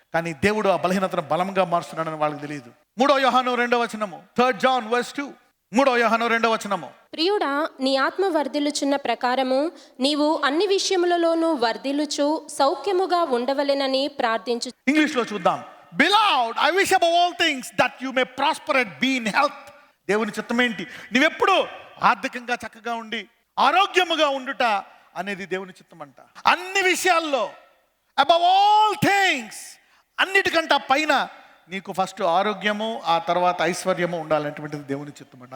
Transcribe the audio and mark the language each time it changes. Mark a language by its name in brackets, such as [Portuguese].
[Telugu] కానీ దేవుడు ఆ బలహీనతను బలంగా మారుస్తున్నాడని వాళ్ళకి తెలియదు. 3 యోహాను 2వ వచనము, [English] 3 John verse 2. [Telugu] 3 యోహాను 2వ వచనము. ప్రియుడా, నీ ఆత్మ వర్ధిల్లుచున్న ప్రకారము నీవు అన్ని విషయములలోనూ వర్ధిల్లుచు సౌఖ్యముగా ఉండవలెనని ప్రార్థించు. ఇంగ్లీష్ లో చూద్దాం. [English] Beloved, I wish above all things that you may prosper and be in health. [Telugu] దేవుని చిత్తం ఏంటి? నువ్వెప్పుడు ఆర్థికంగా చక్కగా ఉండి ఆరోగ్యముగా ఉండుట అనేది దేవుని చిత్తం అంట. అన్ని విషయాల్లో, [English] above all things, [Telugu] అన్నిటికంటే పైన నీకు ఫస్ట్ ఆరోగ్యము, ఆ తర్వాత ఐశ్వర్యము ఉండాలనేటువంటిది దేవుని చిత్తం అండి.